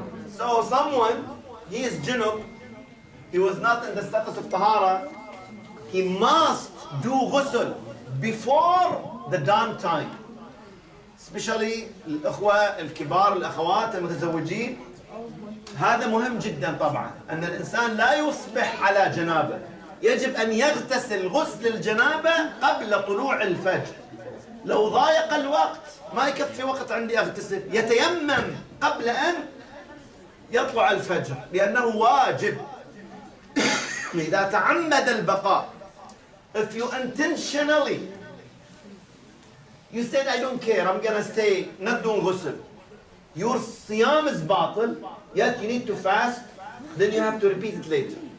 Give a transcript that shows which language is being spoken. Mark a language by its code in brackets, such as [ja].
[en] So someone, he is junub, he was not in the status of tahara, he must do ghusl before the dawn time. Especially [ar] الأخوة الكبار الأخوات المتزوجين. هذا مهم جدا طبعا أن الإنسان لا يصبح على جنابه. يجب أن يغتسل غسل الجنابة قبل طلوع الفجر. لو ضايق الوقت ما يكفي وقت عندي أغتسل، يتيمم قبل أن يطلع الفجر لأنه واجب. إذا تعمد البقاء, [en] if you intentionally, you said I don't care, I'm gonna stay not doing ghusl, your siyam is batil, yet you need to fast, then you have to repeat it later.